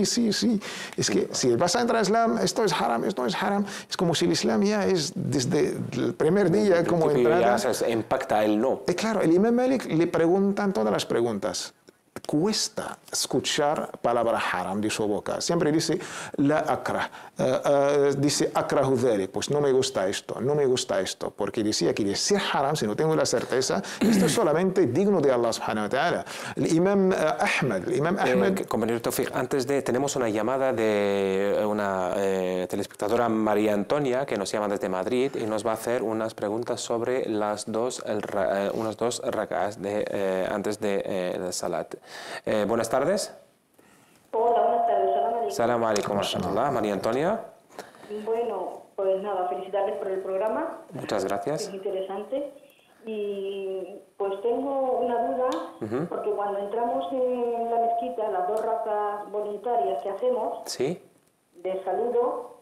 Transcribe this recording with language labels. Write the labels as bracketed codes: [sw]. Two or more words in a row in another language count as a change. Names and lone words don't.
[es] Es que si vas a entrar al Islam, esto es haram, esto es haram. Es como si el Islam ya es desde el primer día como entrada. Ya se impacta el no. Claro, el Imam Malik le preguntan todas las preguntas. Cuesta escuchar palabra haram de su boca. Siempre dice, [ar] لا أكره, [es] dice [ar] أكره ذلك, [es] pues no me gusta esto, porque decía que decir haram, si no tengo la certeza, esto es solamente digno de Allah [ar] سبحانه وتعالى. [es] El Imam Ahmed... Compañero Tawfiq, tenemos una llamada de una telespectadora, María Antonia, que nos llama desde Madrid y nos va a hacer unas preguntas sobre unas dos rak'ahs antes de Salat. Buenas tardes. Hola, buenas tardes. [ar] سلام عليكم ورحمة الله. [es] María Antonia. Bueno, pues nada, felicitarles por el programa. Muchas gracias. Es interesante. Y pues tengo una duda, porque cuando entramos en la mezquita, las 2 rak'ahs voluntarias que hacemos, ¿sí?, de saludo,